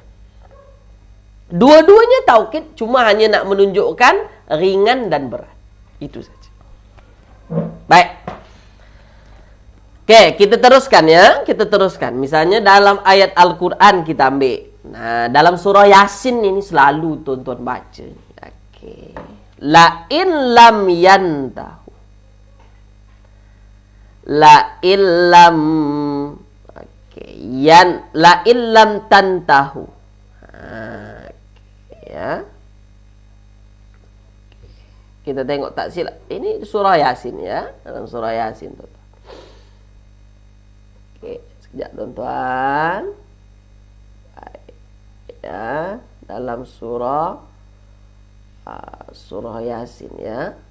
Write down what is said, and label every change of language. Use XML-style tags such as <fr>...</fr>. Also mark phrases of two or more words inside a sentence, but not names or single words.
<ms>Dua-duanya taukid, cuma hanya nak menunjukkan ringan dan berat. Itu saja. Baik. Oke, kita teruskan ya. Kita teruskan. Misalnya dalam ayat Al-Quran kita ambil. Nah, dalam surah Yasin ini selalu tuan-tuan baca. Oke.</ms> <ar>لئن لم ينتهوا. La illam la illam tantahu.</ar> <ms>Ya. Kita tengok tak silap. Ini surah Yasin ya. Dalam surah Yasin tuan. Oke, sekejap tuan-tuan. Ya, dalam surah Yasin ya.</ms>